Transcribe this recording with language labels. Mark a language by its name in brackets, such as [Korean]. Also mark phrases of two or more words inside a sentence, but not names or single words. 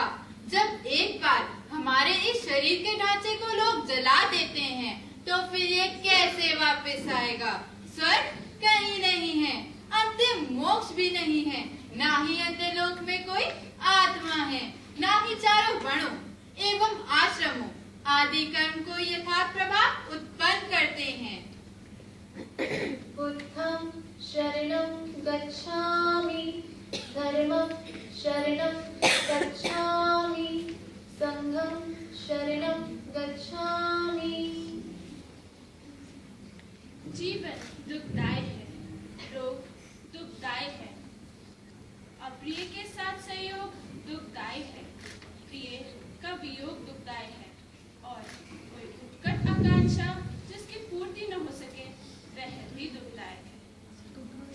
[Hindi] जब एक बार हमारे इस शरीर के ढांचे को लोग जला देते हैं, तो फिर ये कैसे वापस आएगा? स्वर्ग कहीं नहीं है, अंतिम मोक्ष भी नहीं है, ना ही अंत्यलोक में कोई आत्मा है, ना ही चारों वर्णों एवं आश्रमों आदि कर्म को यथार्थ प्रभाव उत्पन्न करते हैं। [Pali] बुद्धं शरणं गच्छामि, धर्मं शरणं गच्छामि, संघं शरणं गच्छामि। [Hindi] जीवन दुखदायक है, रोग दुखदायक है, अप्रिय के साथ संयोग दुखदायक है, प्रिय का वियोग दुखदायक है, और कोई उत्कट आकांक्षा जिसकी पूर्ति न हो सके वह भी दुखदायक है।